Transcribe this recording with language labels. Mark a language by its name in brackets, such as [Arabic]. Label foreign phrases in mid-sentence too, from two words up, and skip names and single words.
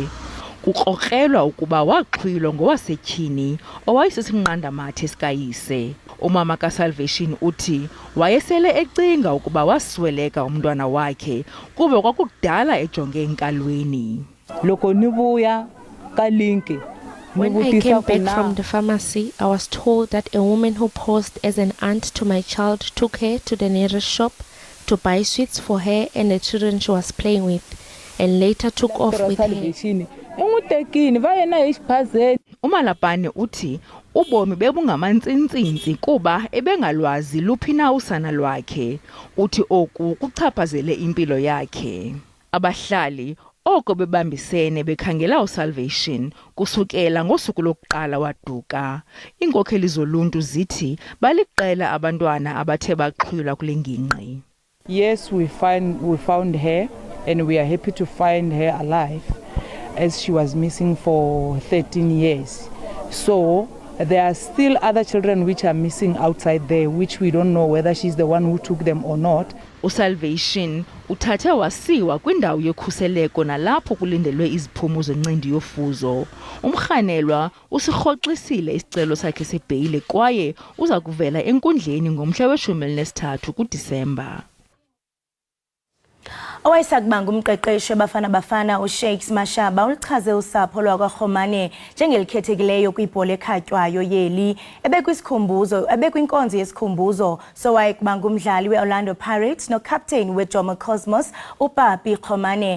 [Xhosa] Kukrokrelwa ukuba waxhwilwa ngowasetyhini owayesisinqandamathe sikayise. Umama kaSalvation uthi wayesele ecinga ukuba wasweleka umntwana wakhe kuba kwakudala ejonge enkalweni. [Zulu] Loko nibuya kalinki. [English] When I came back from the pharmacy, I was told that a woman who posed as an aunt to my child took her to the nearest shop to buy sweets for her and the children she was playing with, and later took off with her. [Xhosa] Umalapane uthi ubomi bebungamantsintsi kuba ebengalwazi luphi na usana lwakhe. Uthi oku kuchaphazele impilo yakhe. Abahlali oko bebambisene bekhangela uSalvation kusukela ngosuku lokuqala waduka. Iinkokheli zoluntu zithi baliqela abantwana abathe baxhwilwa kule ngingqi. [English] Yes, we found her, and we are happy to find her alive, as she was missing for 13 years. So there are still other children which are missing outside there, which we don't know whether she's the one who took them or not. [Xhosa] uSalvation uthathe wasiwa kwindawo yokhuseleko nalapho kulindelwe iziphumo zencindi yofuzo. Umrhanelwa usirhoxisile isicelo sakhe sebheyile kwaye uza kuvela enkundleni ngomhla we-13 kuDisemba. Owayesakubanga umqeqeshi Bafana uShakes Mashaba ulichaze usapho lwakwaRhomane njengelikhethekileyo kwibhola ekhatywayo yeli ebekwinkonzo yesikhumbuzo sowayekubanga umdlali weOrlando Pirates nocaptain weJomo Cosmos uPapi Khomane.